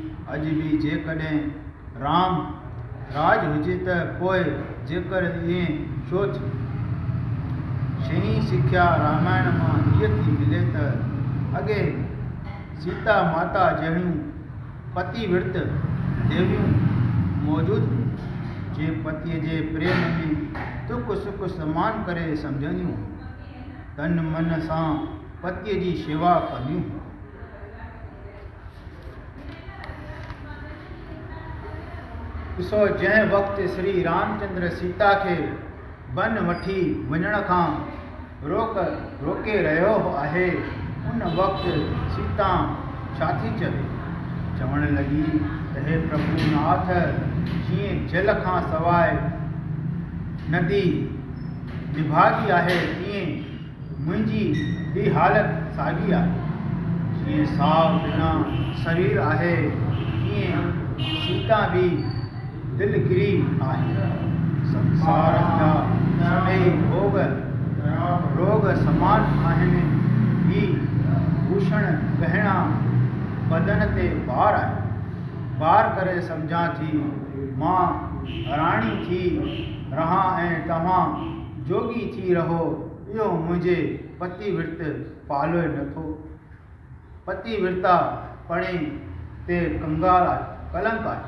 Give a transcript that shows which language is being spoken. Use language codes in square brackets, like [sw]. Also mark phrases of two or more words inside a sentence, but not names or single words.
[sd] अॼु बि जेकॾहिं राम राज हुजे त पोइ जेकर ईअं छो थी? छहीं सिख्या रामायण मां हीअ थी मिले त अॻे सीता माता जहिड़ियूं पतिव्रत देवियूं मौजूदु हुयूं, जे पतीअ जे प्रेम में दुख सुख समान करे सम्झंदियूं, तन मन सां पतीअ जी शेवा कंदियूं। ॾिसो, जंहिं वक़्तु श्री रामचंद्र सीता खे वन वठी वञण खां रोके रहियो आहे, उन वक़्तु सीता छा थी चवण लॻी त हे प्रभु नाथ, जीअं जल खां सवाइ नदी निभागी आहे, तीअं मुंहिंजी बि हालति साॻी आहे। जीअं साह बिना शरीर आहे, तीअं सीता बि दिलगिरी आहे। संसार जा सभई रोग समान आहिनि, ही भूषण गहना बदन ते बार आहे। बार करे सम्झां थी, मां राणी थी रहां ऐं तव्हां जोगी थी रहो, इहो मुंहिंजे पतिव्रत पालोए नथो। पतिव्रता पणे ते कलंक आहे।